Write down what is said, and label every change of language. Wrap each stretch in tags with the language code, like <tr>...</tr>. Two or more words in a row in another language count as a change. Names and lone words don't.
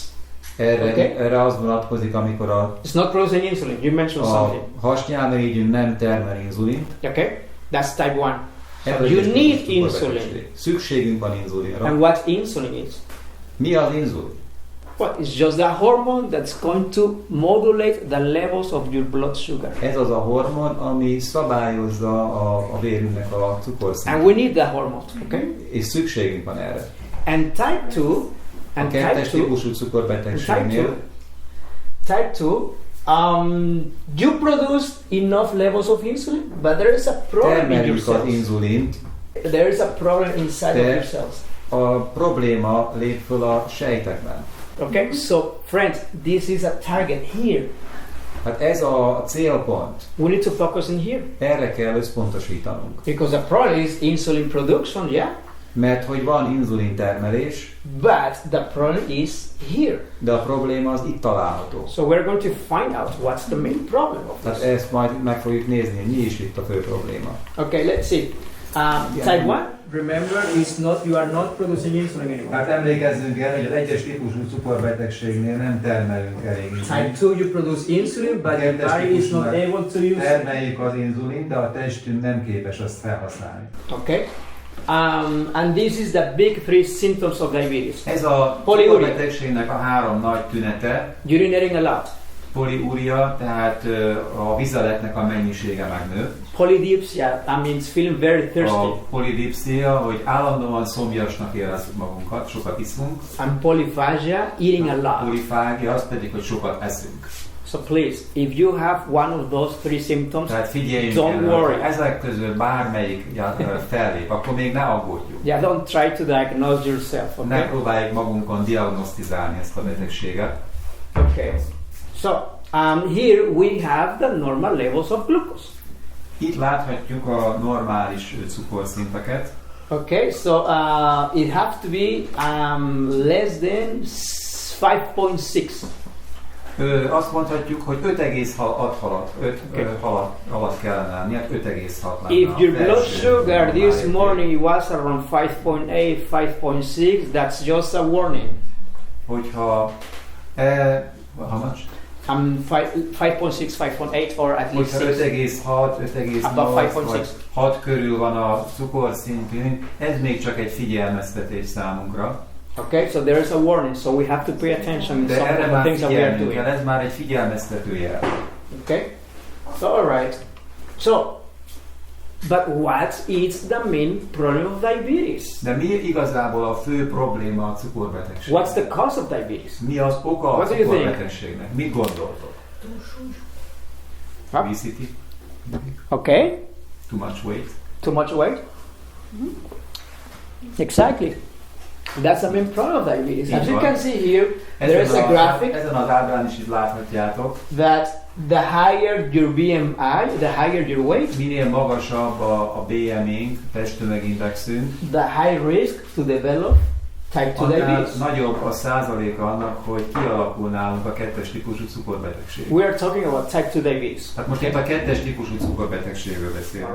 <hu>Erre az vonatkozik, amikor</hu> <en>it's not producing insulin. You mentioned a something.</en> <hu>hasnyálmirigyünk nem termel inzulint.</hu> <en>Okay, that's type 1.</en> <hu>Ez az</hu> <en>You</en> <hu>egyes</hu> <en>need</en> <hu>típusú</hu> <en>insulin.</en> <hu>cukorbetegség. Szükségünk van inzulinra.</hu> <en>And what insulin is?</en> <hu>Mi az inzulin?</hu> <en>Well, it's just the hormone that's going to modulate the levels of your blood sugar.</en> <hu>Ez az a hormon, ami szabályozza a vérünknek a</hu> <en>And</en> <hu>cukorszintjét.</hu> <en>we need that hormone, okay?</en> <hu>És szükségünk van erre.</hu> <en>And type 2,</en> <hu>A</hu> <en>and</en> <hu>kettes</hu> <en>type 2,</en> <hu>típusú cukorbetegségnél</hu> <en>type 2, you produce enough levels of insulin, but there is a problem in your</en> <hu>termeljük az</hu> <en>cells.</en> <hu>inzulint.</hu> <en>There is a problem inside of</en> <hu>De-</hu> <en>your cells.</en> <hu>A probléma lép föl a sejtekben.</hu> <en>Okay, so friends, this is a target here.</en> <hu>Hát ez a célpont.</hu> <en>We need to focus in here</en> <hu>Erre kell összpontosítanunk.</hu> <en>because the problem is insulin production, yeah,</en> <hu>Mert hogy van inzulin termelés,</hu> <en>but the problem is here.</en> <hu>de a probléma az itt található.</hu> <en>So we're going to find out what's the main problem of</en> <hu>Tehát</hu> <en>this.</en> <hu>ezt majd meg fogjuk nézni, hogy mi is itt a fő probléma.</hu> <en>Okay, let's see. Type 1, remember, you are not producing insulin anymore.</en> <hu>Hát emlékezzünk el, hogy az egyes típusú cukorbetegségnél nem termelünk elég</hu> <en>Type</en> <hu>inzulint.</hu> <en>2, you produce insulin, but your body is not able to use it.</en> <hu>Termeljük az inzulint, de a testünk nem képes azt felhasználni.</hu> <en>Okay? And this is the big three symptoms of diabetes.</en> <hu>Ez a Poliúria. cukorbetegségnek a három nagy tünete.</hu> <en>Urinating a lot.</en> <hu>Poliúria, tehát a vizeletnek a mennyisége megnő.</hu> <en>Polydipsia, means feeling very thirsty.</en> <hu>A polidipsia, hogy állandóan szomjasnak érezzük magunkat, sokat iszunk.</hu> <en>And polyphagia, eating a lot.</en> <hu>Polifágia, az pedig, hogy sokat eszünk.</hu> <en>So please, if you have one of those three symptoms,</en> <hu>Tehát figyeljünk</hu> <en>Don't</en> <hu>erre,</hu> <en>worry.</en> <hu>ha ezek közül bármelyik fellép, akkor még ne aggódjunk.</hu> <en>yeah, don't try to diagnose yourself,</en> <hu>Ne</hu> <en>okay?</en> <hu>próbáljuk magunkon diagnosztizálni ezt a betegséget.</hu> <en>Okay. So, here we have the normal levels of glucose.</en> <hu>Itt láthatjuk a normális cukorszinteket.</hu> <en>Okay, so it has to be less than 5.6.</en> <hu>Azt mondhatjuk, hogy 5,6 alatt kellene lenni, hát 5,6 lenne.</hu> <en>If your blood sugar this morning was around 5.8, 5.6, that's just a warning.</en> <hu>Hogyha</hu> <en>how much? 5.6, 5.8 or at least 6.</en> <hu>5,6 vagy 6 körül van a cukorszintünk, ez még csak egy figyelmeztetés számunkra.</hu> <en>Okay, so there is a warning, so we have to pay attention to</en> <hu>De</hu> <en>some</en> <hu>erre</hu> <en>of the</en> <hu>már</hu> <en>things that we are</en> <hu>figyelnünk</hu> <en>doing.</en> <hu>kell, ez már egy figyelmeztető jel.</hu> <en>Okay, so alright. So, but what is the main problem of diabetes?</en> <hu>De mi igazából a fő probléma a cukorbetegség?</hu> <en>What's the cause of diabetes?</en> <hu>Mi az oka a</hu> <en>What do you think?</en> <hu>cukorbetegségnek? Mit gondoltok? Huh?</hu> <en>Obesity? Okay, Too much weight? too much weight? Exactly. That's the main problem of diabetes. As you can see here, there is a graphic</en> <hu>Ezen az ábrán is itt láthatjátok,</hu> <en>that the higher your BMI, the higher your weight,</en> <hu>minél magasabb a BMI-nk, testtömegindexünk,</hu> <en>the high risk to develop type 2</en> <hu>annál</hu> <en>diabetes.</en> <hu>nagyobb a százaléka annak, hogy kialakul nálunk a 2-es típusú cukorbetegség.</hu> <en>We are talking about type 2 diabetes.</en> <hu>Tehát most itt a 2-es típusú cukorbetegségről beszélünk.</hu>